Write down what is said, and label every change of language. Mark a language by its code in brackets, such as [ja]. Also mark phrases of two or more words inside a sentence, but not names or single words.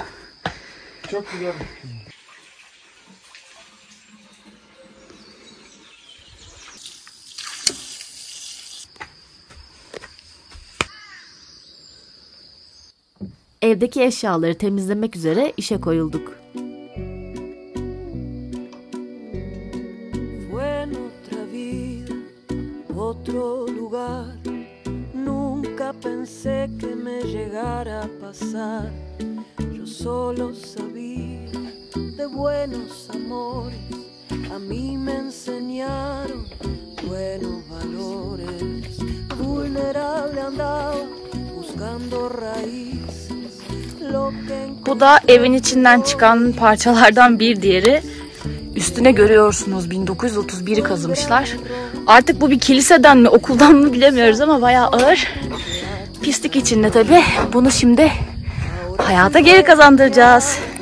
[tr] Çok güzel. Evdeki eşyaları temizlemek üzere işe koyulduk. [es] Otro lugar, nunca pensé que me llegara a pasar. Yo solo sabía de buenos amores, a mí me enseñaron buenos valores. Vulnerable andaba buscando raíces. [tr] Bu da evin içinden çıkan parçalardan bir diğeri. Üstüne görüyorsunuz 1931'i kazımışlar. Artık bu bir kiliseden mi okuldan mı bilemiyoruz ama bayağı ağır. Pislik içinde tabii. Bunu şimdi hayata geri kazandıracağız.